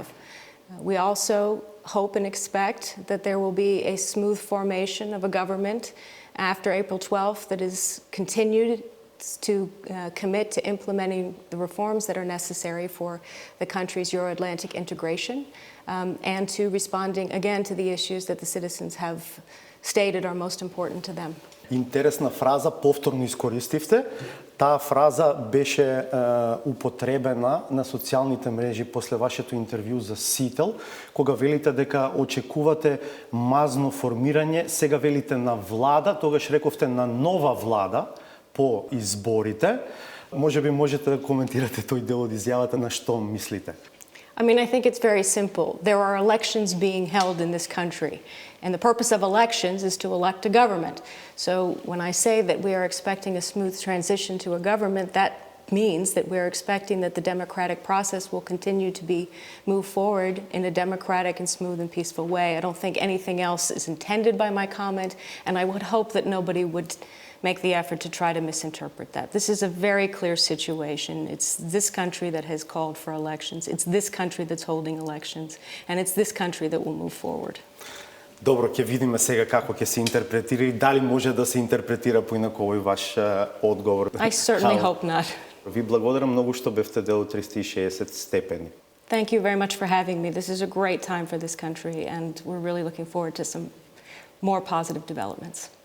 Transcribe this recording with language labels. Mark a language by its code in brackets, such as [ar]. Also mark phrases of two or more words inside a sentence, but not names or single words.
[en] We also hope and expect that there will be a smooth formation of a government after April 12th that is continued to commit to implementing the reforms that are necessary for the country's Euro-Atlantic integration and to responding again to the issues that the citizens have stated are most important to them. [mk] Интересна фраза, повторно искористивте. Таа фраза беше употребена на социјалните мрежи после вашето интервју за Сител, кога велите дека очекувате мазно формирање, сега велите на влада, тогаш рековте на нова влада по изборите. Може би можете да коментирате тој дел од изјавата, на што мислите? [en] I mean, I think it's very simple. There are elections being held in this country, and the purpose of elections is to elect a government. So when I say that we are expecting a smooth transition to a government, that means that we're expecting that the democratic process will continue to be moved forward in a democratic and smooth and peaceful way. I don't think anything else is intended by my comment, and I would hope that nobody would make the effort to try to misinterpret that. This is a very clear situation. It's this country that has called for elections. It's this country that's holding elections. And it's this country that will move forward. [mk] Добро, ќе видиме сега како ќе се интерпретира и дали може да се интерпретира поинаку овој ваш одговор. [en] I certainly hope not. [mk] Ви благодарам многу што бевте дел од 360 степени. [en] Thank you very much for having me. This is a great time for this country, and we're really looking forward to some more positive developments.